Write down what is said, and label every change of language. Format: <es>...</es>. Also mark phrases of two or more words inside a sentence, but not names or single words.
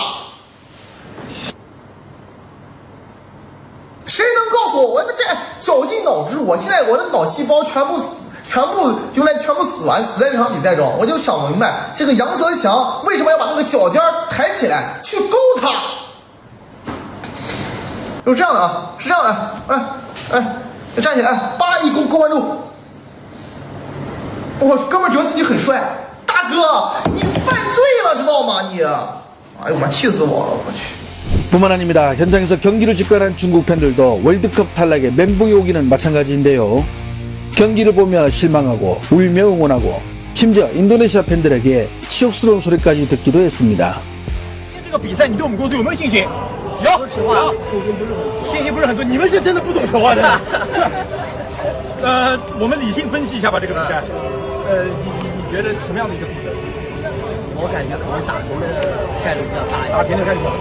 <zh>谁能告诉我？我这绞尽脑汁，我现在我的脑细胞全部死完，死在这场比赛中。我就想明白，这个杨泽祥为什么要把那个脚尖抬起来去勾他？是这样的啊，是这样的，站起来，叭一勾完之后，我哥们觉得自己很帅。大哥，你犯罪了，知道吗？你，哎呦妈，气死我了！我去。</zh> <ko>뿐만 아닙니다. 현장에서 경기를 직관한 중국 팬들도 월드컵 탈락에 멘붕이 오기는 마찬가지인데요. 경기를 보며 실망하고 울며 응원하고 심지어 인도네시아 팬들에게 치욕스러운 소리까지 듣기도 했습니다.</ko> <zh>这个比赛你对我们国足有没有信心？有，说实话，信心不是很多。你们是真的不懂球啊！真的。我们理性分析一下吧，这个比赛。你觉得什么样的一个比赛？我感觉可能打平的概率比较大，打平的概率比较大。</zh>